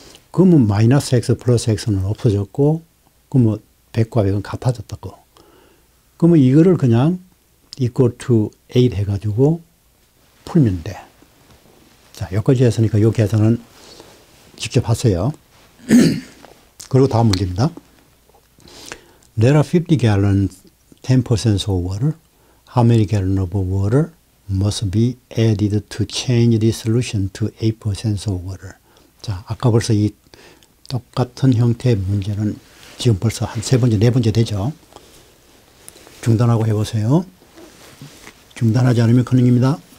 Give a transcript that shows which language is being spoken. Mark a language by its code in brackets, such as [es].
[ko] 그러면 마이너스 X 플러스 X는 없어졌고, 그러면 100과 100은 같아졌다고. 그러면 이거를 그냥 [en] equal to 8 [ko] 해가지고 풀면 돼. 자, 여기까지 했으니까 이 계산은 직접 하세요. 그리고 다음 문제입니다. [en] There are 50 gallons, 10% salt water. How many gallons of water must be added to change the solution to 8% salt water? [ko] 자, 아까 벌써 이 똑같은 형태의 문제는 지금 벌써 한 3번째, 4번째 되죠. 중단하고 해보세요. 중단하지 않으면 큰일입니다.